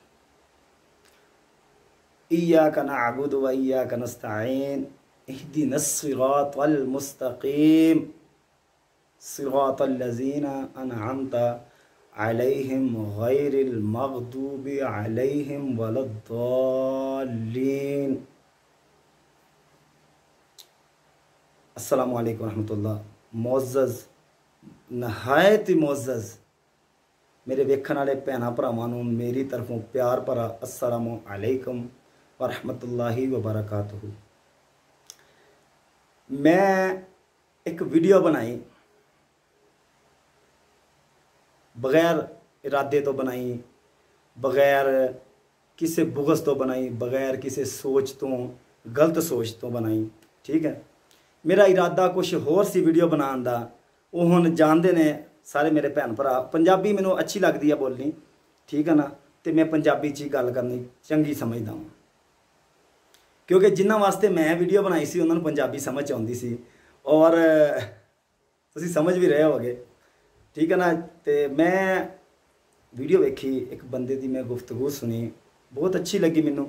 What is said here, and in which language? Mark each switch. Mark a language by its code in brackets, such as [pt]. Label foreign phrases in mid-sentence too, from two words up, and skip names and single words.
[ar] إياك نعبد وإياك نستعين اهدنا الصراط المستقيم صراط الذين أنعمت عليهم غير المغضوب عليهم ولا الضالين. السلام عليكم رحمة الله. [pa] معزز نہایت ہی معزز میرے ویکھن والے بھین بھراواں نوں میری طرفوں پیار بھرا [ar] السلام عليكم ورحمة الله وبركاته. [pa] میں ایک ویڈیو بنائی، بغیر ارادے تو بنائی، بغیر کسی بغض تو بنائی، بغیر کسی سوچ تو، غلط سوچ تو بنائی. ٹھیک ہے، میرا ارادہ کچھ ہور سی ویڈیو بنانے کا. وہ ہن جانتے نے سارے میرے بھین بھرا، پنجابی مینوں اچھی لگتی ہے بولنی، ٹھیک ہے نا، تو میں پنجابی چ گل کرنی چنگی سمجھدا ہوں، کیونکہ جنہاں واسطے میں ویڈیو بنائی سی انہاں نوں پنجابی سمجھ آؤندی سی اور تسیں سمجھ بھی رہے ہوگے، ٹھیک ہے نا. تو میں ویڈیو ویکھی، ایک بندے کی میں گفتگو سنی، بہت اچھی لگی مینوں.